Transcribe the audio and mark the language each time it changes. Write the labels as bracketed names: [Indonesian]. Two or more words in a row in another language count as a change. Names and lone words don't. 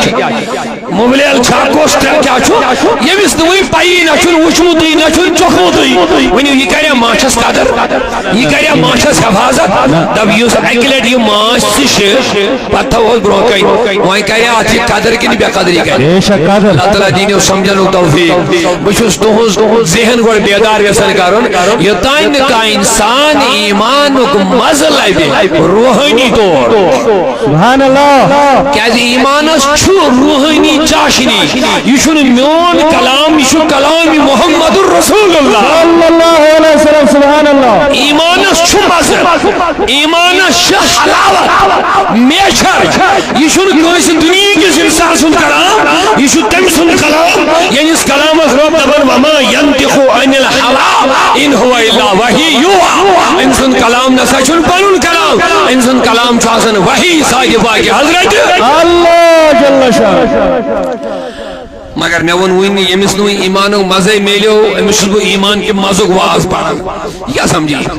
[Kashmiri] چھِ مُبلیل چھا کۄس کیٛاہ چھُ ییٚمِس نہٕ وٕنہِ پیی نہ چھُنہٕ وٕچھمُتٕے نہ چھُنہٕ چوٚکھمُتٕے ؤنِو یہِ کریا ماچھس قدر یہِ کریا ماچھس حفاظت دپ یُس اکہِ لٹہِ یہِ ماچھ تہِ چھِ پتہٕ تھاوہوس برونٛہہ کَنہِ وۄنۍ کریا اتھ یہِ قدر کِنہٕ بے قدری کرِ اللہ تعالیٰ دِیٖنو سمجھنُک توفیٖق بہٕ چھُس تُہنٛز ذہن گۄڈٕ بیدار یژھان کرُن یوٚتانۍ نہٕ کانٛہہ انسان ایمانُک مزٕ لبہِ روحٲنی طور [Arabic] سبحان اللہ [Kashmiri] کیٛازِ ایمانس چھُ روحٲنی چاشنی یہِ چھُنہٕ میون کلام یہِ چھُ کلام [Arabic] محمد رسول اللہ صلی اللہ علیہ وسلم سبحان اللہ [Kashmiri] ایمانس چھُ مزٕ ایمانس چھِ حلاوت میچھر یہِ چھُنہٕ کٲنٛسہِ دُنیہکِس انسان سُنٛد کلام یہِ چھُ تٔمۍ سُنٛد کلام ییٚمِس کلامس رۄب دپان [Arabic] وما ينطق عن الهوى ان هو الا وحی یوحى [Kashmiri] أمۍ سُنٛد کلام نسا چھُنہٕ پنُن کلام أمۍ سُنٛد کلام چھُ آسان وحی صادقہ کہِ حضرت [Arabic] اللہ جل شانہ [Kashmiri] مگر مےٚ ووٚن وُنہِ ییٚمِس نہٕ وۄنۍ ایمانُک مزے میلیو أمِس چھُس بہٕ ایمان کہِ مزُک واز پران یہِ کیٛاہ سمجھی